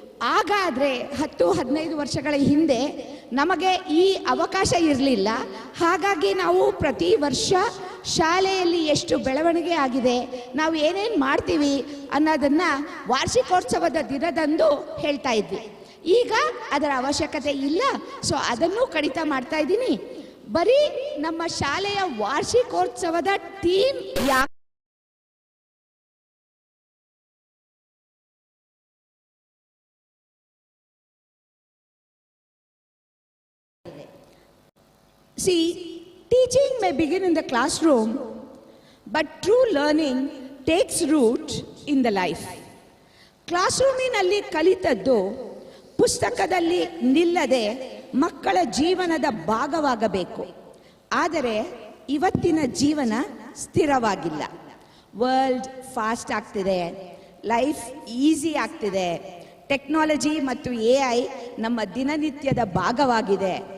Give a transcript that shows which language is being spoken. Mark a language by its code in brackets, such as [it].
[kn] ಹಾಗಾದರೆ 10-15 ವರ್ಷಗಳ ಹಿಂದೆ ನಮಗೆ ಈ ಅವಕಾಶ ಇರಲಿಲ್ಲ. ಹಾಗಾಗಿ ನಾವು ಪ್ರತಿ ವರ್ಷ ಶಾಲೆಯಲ್ಲಿ ಎಷ್ಟು ಬೆಳವಣಿಗೆ ಆಗಿದೆ, ನಾವು ಏನೇನು ಮಾಡ್ತೀವಿ ಅನ್ನೋದನ್ನು ವಾರ್ಷಿಕೋತ್ಸವದ ದಿನದಂದು ಹೇಳ್ತಾ ಇದ್ವಿ. ಈಗ ಅದರ ಅವಶ್ಯಕತೆ ಇಲ್ಲ. ಸೊ ಅದನ್ನು ಕಡಿತ ಮಾಡ್ತಾ ಇದ್ದೀನಿ. ಬರೀ ನಮ್ಮ ಶಾಲೆಯ ವಾರ್ಷಿಕೋತ್ಸವದ ಥೀಮ್ ಯಾಕೆ [en] See, teaching may begin in the classroom, but true learning takes root in the life. [kn] ಕ್ಲಾಸ್ರೂಮಿನಲ್ಲಿ ಕಲಿತದ್ದು ಪುಸ್ತಕದಲ್ಲಿ ನಿಲ್ಲದೆ ಮಕ್ಕಳ ಜೀವನದ ಭಾಗವಾಗಬೇಕು. ಆದರೆ ಇವತ್ತಿನ ಜೀವನ ಸ್ಥಿರವಾಗಿಲ್ಲ. ವರ್ಲ್ಡ್ ಫಾಸ್ಟ್ ಆಗ್ತಿದೆ, ಲೈಫ್ ಈಸಿ ಆಗ್ತಿದೆ, ಟೆಕ್ನಾಲಜಿ ಮತ್ತು AI ನಮ್ಮ ದಿನನಿತ್ಯದ ಭಾಗವಾಗಿದೆ.